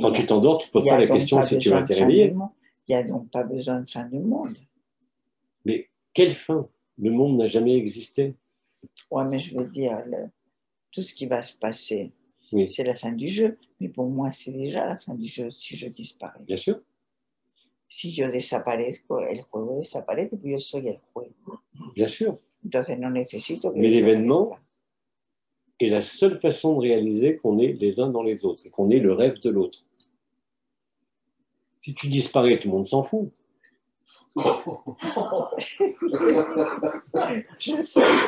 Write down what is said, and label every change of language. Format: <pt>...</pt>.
<fr>quand tu t'endors, tu ne poses pas la question si tu vas te réveiller. Il n'y a donc pas besoin de fin du monde. Mais quelle fin? Le monde n'a jamais existé. Oui, mais je veux dire, tout ce qui va se passer, oui. C'est la fin du jeu. Mais pour moi, c'est déjà la fin du jeu si je disparais. Bien sûr.</fr> <es>Si yo desaparezco, el juego desaparece, pues yo soy el juego.</es> <fr>Bien sûr.</fr> <es>Entonces no necesito que.</es> <fr>Mais l'événement est la seule façon de réaliser qu'on est les uns dans les autres et qu'on est le rêve de l'autre. Si tu disparais, tout le monde s'en fout. Je sais.</fr>